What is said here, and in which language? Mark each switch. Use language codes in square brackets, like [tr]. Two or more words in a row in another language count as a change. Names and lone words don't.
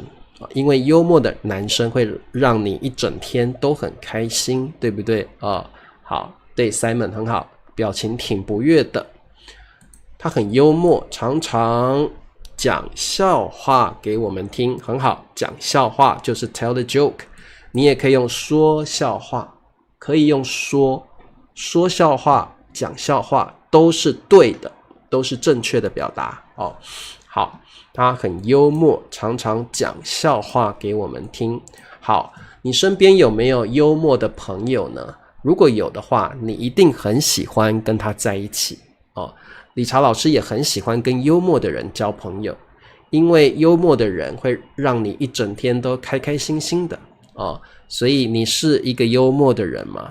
[zh] 因為幽默的男生會讓你一整天都很開心，對不對好，對 Simon 很好，表情挺不悅的。他很幽默，常常講笑話給我們聽，很好，講笑話就是 [en] tell the joke。 [zh] 你也可以用說笑話，可以用說笑話、講笑話都是對的，都是正確的表達好，他很幽默，常常講笑話給我們聽。好，你身邊有沒有幽默的朋友呢？如果有的話，你一定很喜歡跟他在一起理查老師也很喜歡跟幽默的人交朋友，因為幽默的人會讓你一整天都開開心心的所以你是一個幽默的人嗎？